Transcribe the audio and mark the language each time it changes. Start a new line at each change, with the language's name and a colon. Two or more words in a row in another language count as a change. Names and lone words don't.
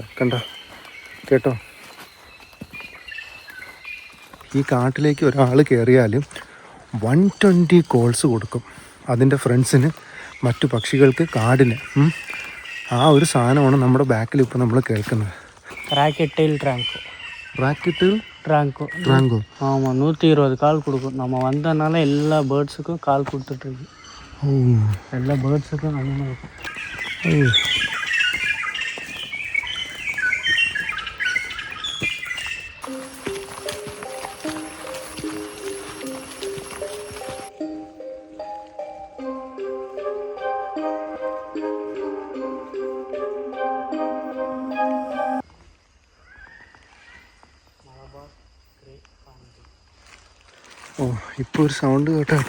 Malayalam: കണ്ടോ, കേട്ടോ? ഈ കാട്ടിലേക്ക് ഒരാൾ കയറിയാൽ 120 കോൾസ് കൊടുക്കും അതിൻ്റെ ഫ്രണ്ട്സിന്, മറ്റു പക്ഷികൾക്ക്, കാടിന്. ആ ഒരു സാധനമാണ് നമ്മുടെ ബാക്കിൽ ഇപ്പോൾ നമ്മൾ കേൾക്കുന്നത്.
Tamil: ட்ராங்கோ ஆமாம், 120 கால் கொடுக்கும். நம்ம வந்தனால எல்லா பேர்ட்ஸுக்கும் கால் கொடுத்துட்ருக்கு. எல்லா பேர்ட்ஸுக்கும் நம்ம இருக்கும்.
Malayalam: ഇപ്പോൾ ഒരു സൗണ്ട് കേട്ടോ.